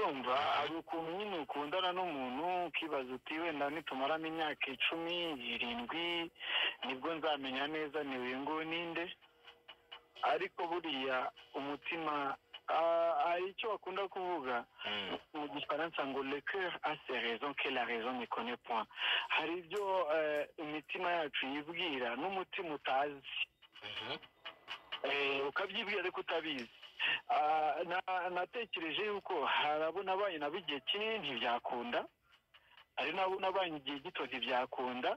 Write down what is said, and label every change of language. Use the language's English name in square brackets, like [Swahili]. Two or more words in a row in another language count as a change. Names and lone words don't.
[Kinyarwanda] urumva hari ukuntu nyine ukundana n'umuntu ukibaza uti wenda nitumaramo imyaka 17 nibwo nzamenya neza ni uyu nguyu ninde, ariko buriya umutima hari icyo bakunda kuvuga mu gifaransa ngo [French] le cœur a ses raisons que la raison ne connaît point. [Kinyarwanda] Hari ibyo imitima yacu yibwira n'umutima utazi, ukabyibwira ariko utabizi. Natekereje yuko harabona abanye nabo igihe kinini ntibyakunda, hari nabo nabanye igihe gito ntibyakunda.